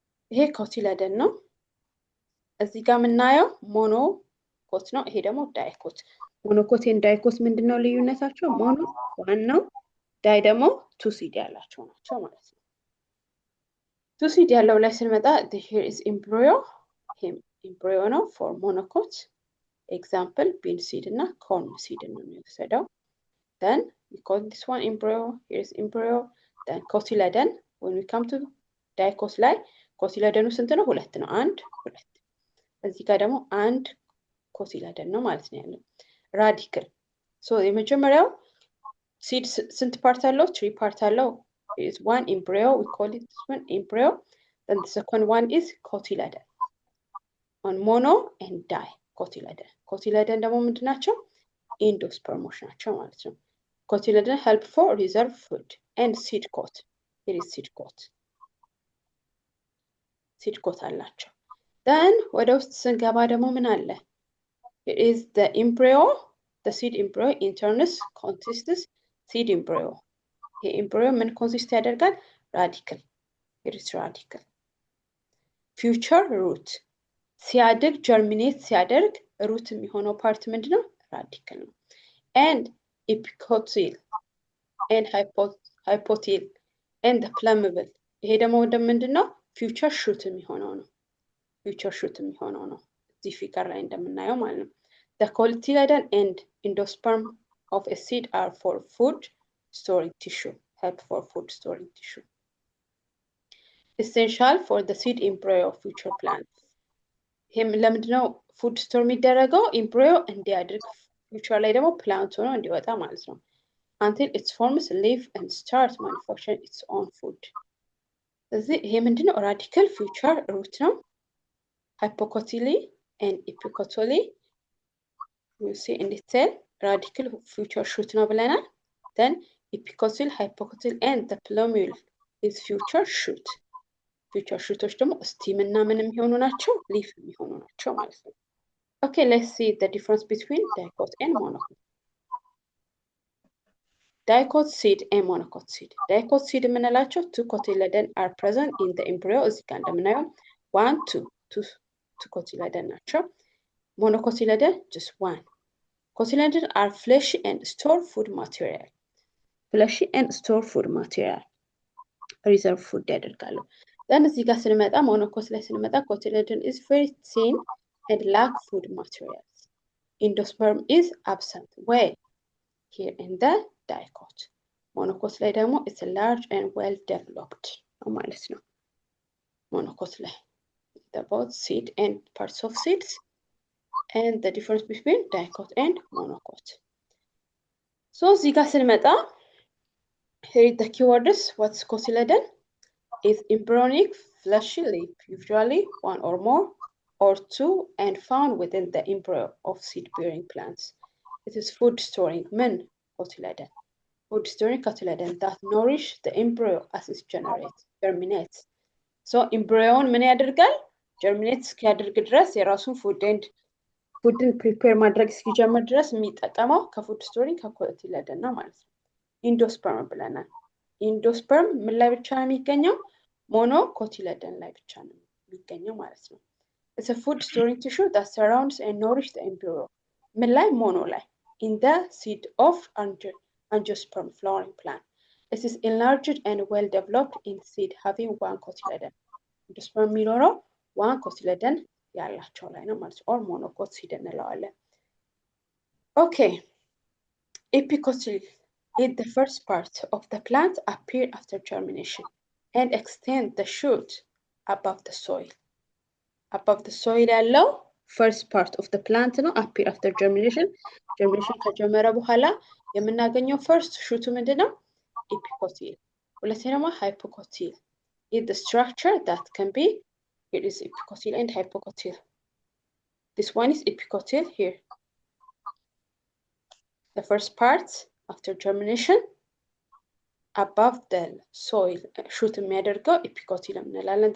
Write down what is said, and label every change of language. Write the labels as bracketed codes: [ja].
[am] ይሄ cotyledon ነው. እዚህ ጋር የምናየው ሞኖኮት ነው። ይሄ ደግሞ ዳይኮት። ሞኖኮት እና ዳይኮት ምንድነው ልዩነታቸው? ሞኖ ዋን ነው፣ ዳይ ደግሞ 2 seed ያላቸው ናቸው ማለት ነው። 2 seed ያለው ላይ ስንመጣ [en] here is embryo. ይሄም embryo ነው for monocot. Example bean seed እና corn seed [am] ነው የሚወሰደው። [en] Then we call this one embryo. Here is embryo. Then cotyledon. When we come to dicot ላይ cotyledon [am] ስንት ነው? 2 ነው። 1 2 እዚህ ጋር ደግሞ 1 cotyledon ነው ማለት ነው ያለው። ራዲክል ሶ የመጀመሪያው seed ስንት ፓርት አለው? 3 ፓርት አለው. [en] Is one embryo. We call it this one embryo. Then the second one is cotyledon. On mono and di cotyledon. [am] Cotyledon ደግሞ ምንድን ናቸው? [en] endospermoች [am] ናቸው ማለት ነው። [en] cotyledon help for reserve food and seed coat. Here is seed coat. [am] seed coat አላቸው። Then ወደ ውስጥ ስንገባ ደግሞ ምን አለ? [en] It is the embryo. The seed embryo in turn consists seed embryo. ይሄ embryo ምን consist ያደርጋል? radicle. It is radicle. Future root. [am] ሲያድግ germinate ሲያደርግ root የሚሆነው ፓርት ምንድነው? [en] radicle ነው። And epicotyl and hypotyl and the plumable. [am] ይሄ ደግሞ ምንድነው? [en] future shoot የሚሆነው ነው። future shoot የሚሆነው ነው። [am] እዚህ ፊገር ላይ እንደምናየው ማለት ነው። [en] The cotyledon and endosperm of a seed are for food storing tissue. Help for food storing tissue. Essential for the seed embryo of future plants. [am] ይሄም ለምንድነው food store የሚደረገው? [en] embryo [am] እንዲያድግ future ላይ ደግሞ plant ሆኖ እንዲወጣ ማለት ነው። [en] Until it forms leaf and start manufacturing its own food. ስለዚህ ይሄ ምንድነው? radical future root ነው። hypocotyly and epicotyly. You see in detail radical future shoot ነው ብለናል። Then epicotyl, hypocotyl and the plumule is future shoot. [am] future shooቶች ደግሞ stem እና ምን የሚሆኑ ናቸው? [en] leaf [am] የሚሆኑ ናቸው ማለት ነው። [en] Okay, let's see the difference between dicot and monocot. Dicot seed and monocot seed. Dicot seed የምንላቸው 2 cotyledon are present in the embryo. [am] እዚህ ጋር እንደምናየው 1 2 cotyledon ናቸው። Monocotyledon just 1. [en] Cotyledon are fleshy and store food material. Fleshy and store food material. [am] Reserve food ያደርጋሉ። [en] Then እዚህ ጋር ስንመጣ monocot ላይ ስንመጣ cotyledon is very thin and lack food materials. Endosperm is absent. Where? Here in the dicot. Monocot ላይ ደግሞ it's large and well developed ማለት ነው። monocot ላይ the both seed and parts of seeds and the difference between dicot and monocot. So እዚህ ጋር ስንመጣ here is the keywords. What's cotyledon? Is embryonic fleshy leaf, usually 1 or more or 2 and found within the embryo of seed-bearing plants. It is food storing cotyledon. Food storing cotyledon that nourish the embryo as it germinates. [am] So embryo ምን ያደርጋል? germinate እስኪያደርግ ድረስ የራሱን ፉድን ፕሪፔር ማድረግ እስኪጀምር ድረስ የሚጠቀመው ከፉድ ስቶሪንግ ከኮቲለደን ነው ማለት ነው። ኢንዶስፐርም ብለናል። ኢንዶስፐርም ምን ላይ ብቻ ነው የሚገኘው? ሞኖ ኮቲለደን ላይ ብቻ ነው የሚገኘው ማለት ነው። [en] It's a food storing tissue that surrounds and nourishes the embryo. ምን ላይ? ሞኖ ላይ in the seed of angiosperm flowering plant. It is enlarged and well developed in seed having 1 cotyledon. [am] Angiosperm የሚኖረው 1 cotyledon ያላቸው ላይ ነው ማለት ነው። [en] or monocot seed [am] እንለዋለን። Okay. [en] Epicotyl is the first part of the plant appear after germination and extend the shoot above the soil. Above the soil [am] ያለው [en] first part of the plant ነው appear after germination. [am] germination ከጀመረ በኋላ የምናገኘው first shoot ምንድነው? [en] epicotyl. ሁለተኛው hypocotyl is the structure that can be Here is epicotyl and hypocotyl. This one is epicotyl here. The first part after germination above the soil shoot የሚያደርገው epicotyl እንላለን.